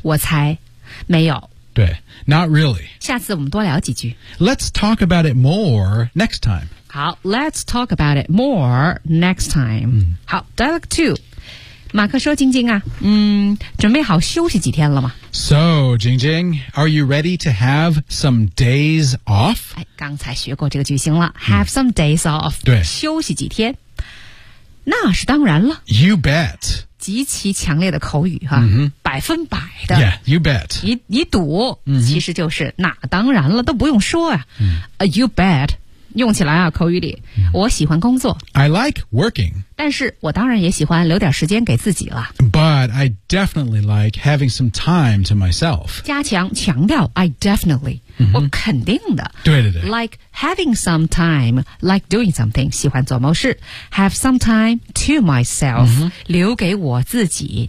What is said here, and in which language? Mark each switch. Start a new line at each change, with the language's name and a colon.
Chinese: 我猜没有。
English: 对 ，not really.
Chinese: 下次我们多聊几句。
English: Let's talk about it more next time.
Chinese: 好
English: ，Let's talk about it more next time.、好 ，Dialogue Two.
Chinese: 马克说：“晶晶啊，准备好休息几天了吗
English: ？”So, 晶晶 are you ready to have some days off?
Chinese: 哎，刚才学过这个句型了。
English: Have some days off.
Chinese: 对，休息几天。那是当然了
English: You bet
Chinese: 极其强烈的口语哈、百分百的
English: Yeah, you bet
Chinese: 你赌、其实就是那当然了都不用说啊、
English: You bet
Chinese: 用起来啊口语里、我喜欢工作
English: I like working
Chinese: 但是我当然也喜欢留点时间给自己了
English: But I definitely like having some time to myself
Chinese: 加强强调
English: I definitely、
Chinese: 我肯定的对对对
English: likeHaving some time, like doing something,
Chinese: 喜欢做某事
English: Have some time to myself,、
Chinese: 留给我自己。